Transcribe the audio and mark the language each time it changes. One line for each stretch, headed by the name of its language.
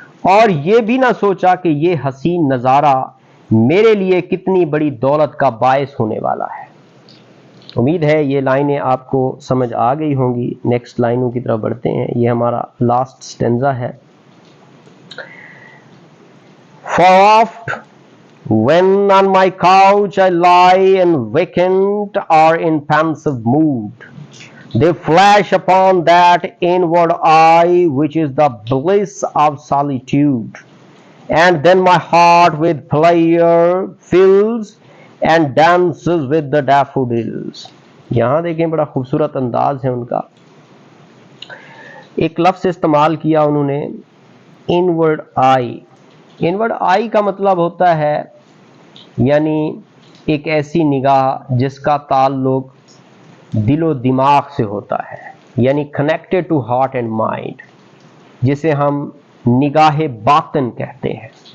Urdu: اور یہ بھی نہ سوچا کہ یہ حسین نظارہ میرے لیے کتنی بڑی دولت کا باعث ہونے والا ہے. امید ہے یہ لائنیں آپ کو سمجھ آ گئی ہوں گی. نیکسٹ لائنوں کی طرف بڑھتے ہیں. یہ ہمارا لاسٹ سٹینزا ہے.
English: For oft when on my couch I lie and vacant or in pensive mood, they flash upon that inward eye which is the bliss of solitude, and then my heart with pleasure fills and dances with the daffodils.
Urdu: یہاں دیکھیں بڑا خوبصورت انداز ہے ان کا. ایک لفظ استعمال کیا انہوں نے, انورڈ آئی. انورڈ آئی کا مطلب ہوتا ہے یعنی ایک ایسی نگاہ جس کا تعلق دل و دماغ سے ہوتا ہے, یعنی
English: connected to heart and mind,
Urdu: جسے ہم نگاہ باطن کہتے ہیں.